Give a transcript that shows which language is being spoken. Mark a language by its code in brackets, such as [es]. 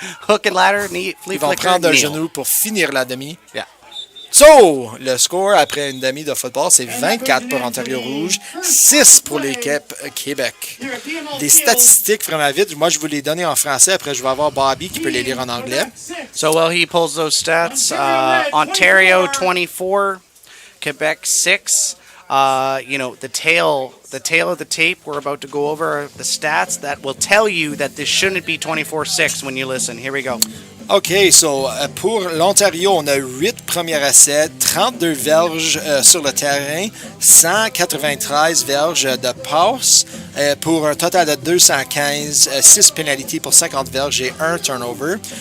[en] Hook and ladder, flea flicker. [fr] Ils vont prendre un [en] Neil. [fr] genou pour finir la demi. [en] Yeah. [fr] So, le score après une demi de football, c'est 24 pour Ontario Rouge, 6 pour l'équipe Québec. Des statistiques vraiment vite. Moi, je vous les donner en français. Après, je vais avoir Bobby qui peut les lire en anglais. [en] So while he pulls those stats, Ontario 24, Quebec 6. You know, the tail of the tape, we're about to go over the stats that will tell you that this shouldn't be 24-6 when you listen. Here we go. [fr] OK, so pour l'Ontario, on a 8 premiers essais, 32 verges sur le terrain, 193 verges de passe pour un total de 215, 6 pénalités pour 50 verges et 1 turnover.